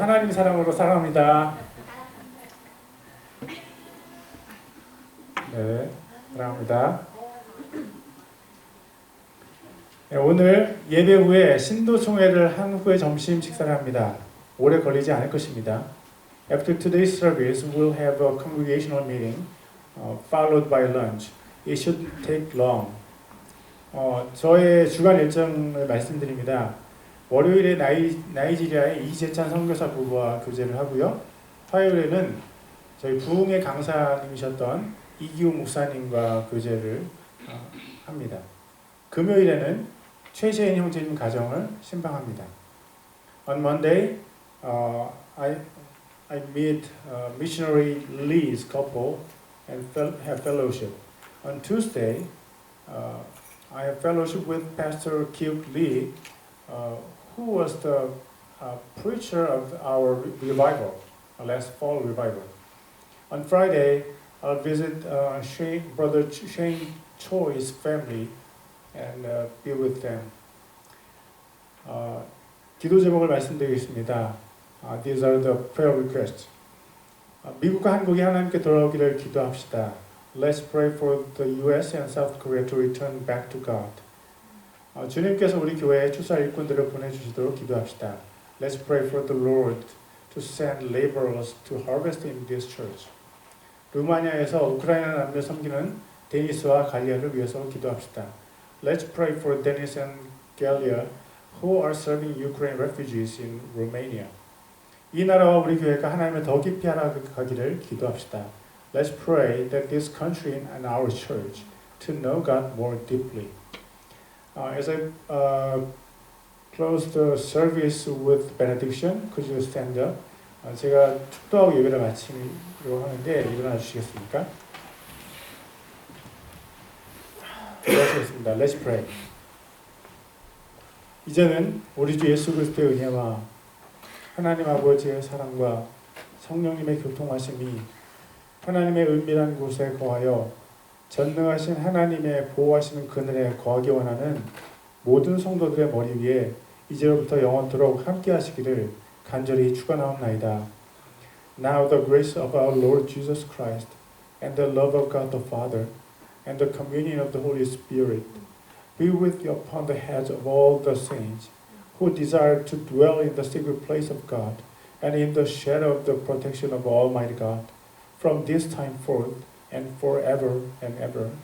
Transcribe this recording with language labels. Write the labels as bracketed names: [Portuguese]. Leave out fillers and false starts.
[Korean] 하나님 사랑으로 사랑합니다. 네, 사랑합니다. 네, 오늘 예배 후에 신도총회를 한 후에 점심 식사를 합니다. 오래 걸리지 않을 것입니다. [English] After today's service, we'll have a congregational meeting, followed by lunch. It shouldn't take long. [Korean] 저의 주간 일정을 말씀드립니다. 월요일에 나이지리아의 이재찬 선교사 부부와 교제를 하고요. 화요일에는 저희 부흥의 강사님이셨던 이기우 목사님과 교제를 합니다. 금요일에는 최재인 형제님 가정을 신방합니다. [English] On Monday, I meet missionary Lee's couple and have fellowship. On Tuesday, I have fellowship with Pastor Kyuk Lee, who was the preacher of our revival, last fall revival. On Friday, I'll visit Brother Shane Choi's family and be with them. [Korean] 기도 제목을 말씀드리겠습니다. [English] These are the prayer requests. [Korean] 미국과 한국이 하나님께 돌아오기를 기도합시다. [English] Let's pray for the U.S. and South Korea to return back to God. [Korean] 주님께서 우리 교회에 추수할 일꾼들을 보내주시도록 기도합시다. [English] Let's pray for the Lord to send laborers to harvest in this church. [Korean] 루마니아에서 우크라이나 남녀 섬기는 데니스와 갈리아를 위해서 기도합시다. [English] Let's pray for Denis and Galia who are serving Ukraine refugees in Romania. [Korean] 이 나라와 우리 교회가 하나님을 더 깊이 알아가기를 기도합시다. [English] Let's pray that this country and our church to know God more deeply. As I close the service with benediction, could you stand up? [Korean] 제가 축도하고 예배를 마치려고 하는데 일어나 주시겠습니까? 기도하시겠습니다. [English] Let's pray. [Korean] 이제는 우리 주 예수 그리스도의 은혜와 하나님 아버지의 사랑과 성령님의 교통하심이 하나님의 은밀한 곳에 거하여 전능하신 하나님의 보호하시는 그늘에 거하기 원하는 모든 성도들의 머리 위에 이제로부터 영원토록 함께 하시기를 간절히 축원하옵나이다. [English] Now the grace of our Lord Jesus Christ and the love of God the Father and the communion of the Holy Spirit be with you upon the heads of all the saints who desire to dwell in the secret place of God and in the shadow of the protection of Almighty God from this time forth and forever and ever.